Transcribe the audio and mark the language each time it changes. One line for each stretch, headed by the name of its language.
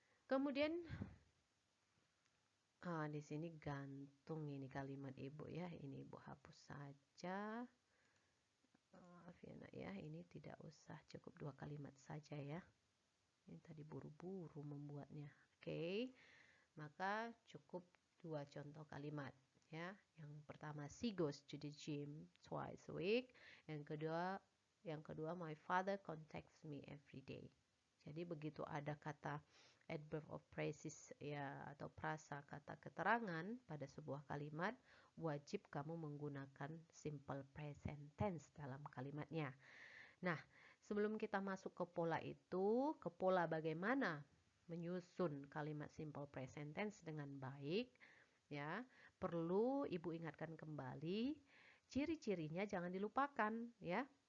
Indonesian: Kemudian di sini gantung ini kalimat Ibu ya. Ini Ibu hapus saja. Maaf ya nak ya, ini tidak usah, cukup 2 kalimat saja ya. Ini tadi buru-buru membuatnya. Oke. Maka cukup 2 contoh kalimat ya. Yang pertama
English: she goes to the gym twice a week.
Indonesian: Yang kedua
English: my father contacts me every day.
Indonesian: Jadi begitu ada kata adverb of phrases ya atau prasa kata keterangan pada sebuah kalimat, wajib kamu menggunakan simple present tense dalam kalimatnya. Nah, sebelum kita masuk ke pola itu, ke pola bagaimana menyusun kalimat simple present tense dengan baik, ya, perlu Ibu ingatkan kembali, ciri-cirinya jangan dilupakan, ya.